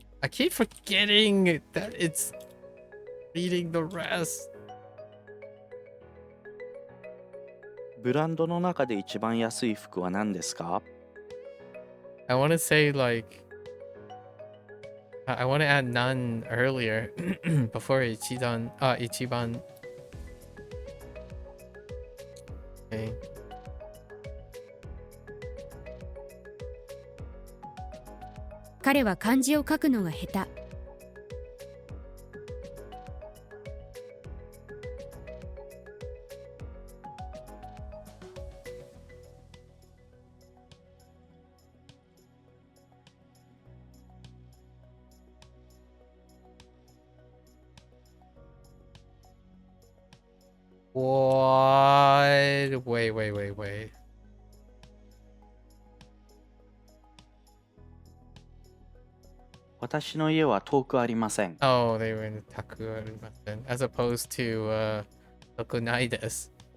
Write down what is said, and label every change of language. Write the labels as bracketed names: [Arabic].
[English] I keep forgetting that it's reading the rest. [Japanese] ブランドの中で一番安い服は何ですか？ [English] I want to say like I want to add none earlier before ichiban. Okay. [Japanese] 彼は漢字を書くのが下手。 [English] What? Wait. [Japanese] 私の家は遠くありません。 [English] Oh, they were in Taku as opposed to [Japanese] tokunai desu.